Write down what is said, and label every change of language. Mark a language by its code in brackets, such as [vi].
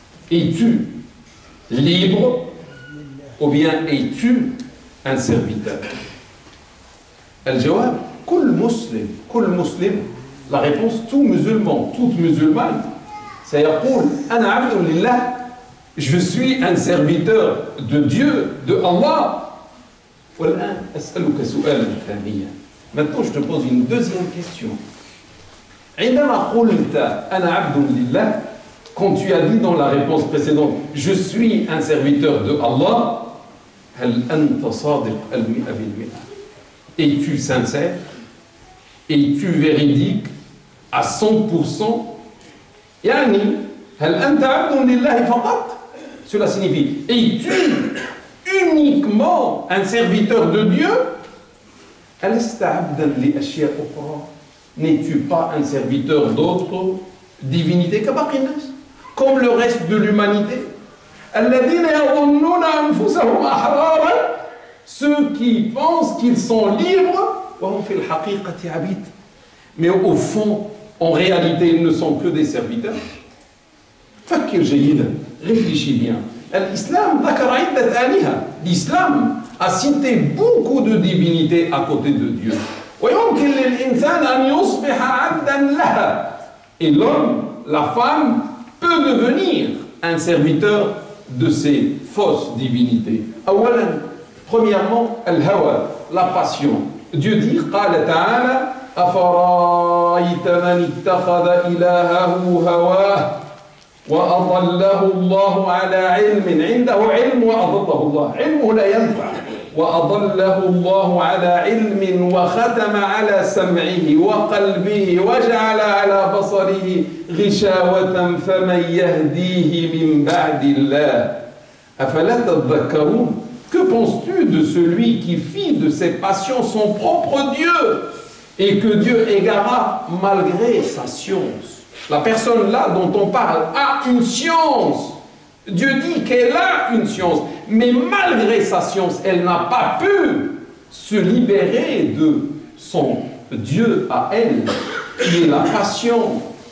[fr] Es-tu libre ou bien es-tu un serviteur? [ar] الجواب كل مسلم, [fr] la réponse, tout musulman, toute musulmane, [ar] سيقول أنا عبد لله, [fr] je suis un serviteur de Dieu, de Allah. [ar] والآن أسألك سؤالا ثانيا. [fr] Maintenant, je te pose une deuxième question. [ar] عندما قلت أنا عبد لله, [fr] quand tu as dit dans la réponse précédente, je suis un serviteur de Allah, [ar] هل أنت صادق 100%? [fr] Es-tu sincère? Es-tu véridique à 100%? [ar] يعني هل أنت عبد لله فقط? [fr] Cela signifie, es-tu uniquement un serviteur de Dieu? [ar] ألست عبدا لأشياء أخرى? [fr] N'es-tu pas un serviteur d'autres divinités [ar] كباقي الناس, [fr] comme le reste de l'humanité? [ar] الذين يظنون أنفسهم أحرارا, [fr] ceux qui pensent qu'ils sont libres, [ar] وهم في الحقيقة عبيد. [fr] Mais au fond, en réalité, ils ne sont que des serviteurs. [ar] فكر جيدا, [fr] réfléchis bien. [ar] L'islam ذكر عدة آلهة. [fr] L'islam a cité beaucoup de divinités à côté de Dieu. [ar] ويمكن للإنسان أن يصبح عبدا لها. [fr] Et l'homme, la femme, peut devenir un serviteur de ces fausses divinités. [ar] أولا, [fr] premièrement, [ar] الهوى, [fr] la passion. Dieu dit, [ar] قال تعالى أفرأيت من اتخذ إلهه هواه وأضله الله على علم عنده علم وأضله الله. علمه لا ينفع وأضله الله على علم وختم على سمعه وقلبه وجعل على بصره غشاوة فمن يهديه من بعد الله أفلا تذكرون. [fr] Que penses-tu de celui qui fit de ses passions son propre Dieu et que Dieu égara malgré sa science? La personne là dont on parle a une science. Dieu dit qu'elle a une science, mais malgré sa science, elle n'a pas pu se libérer de son Dieu à elle, qui est la passion.